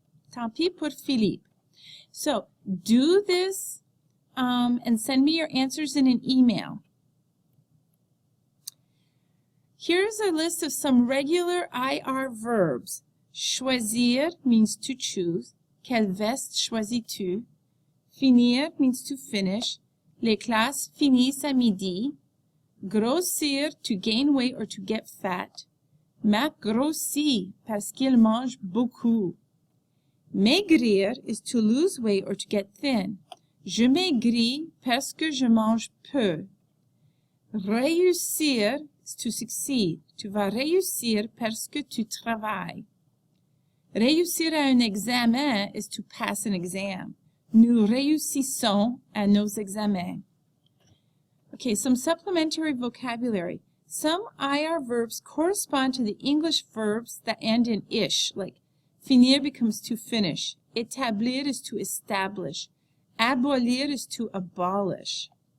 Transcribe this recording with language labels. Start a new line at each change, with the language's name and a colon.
French: Tant pis pour Philippe.
English: So, do this and send me your answers in an email. Here's a list of some regular IR verbs. Choisir means to choose.
French: Quelle veste choisis-tu?
English: Finir means to finish.
French: Les classes finissent à midi.
English: grossir, to gain weight or to get fat.
French: Marc grossit parce qu'il mange beaucoup.
English: Maigrir is to lose weight or to get thin.
French: Je maigris parce que je mange peu.
English: Réussir is to succeed.
French: Tu vas réussir parce que tu travailles. Réussir à un examen
English: is to pass an exam.
French: Nous réussissons à nos examens.
English: Okay, some supplementary vocabulary. Some IR verbs correspond to the English verbs that end in ish, like finir becomes to finish. Établir is to establish. Abolir is to abolish.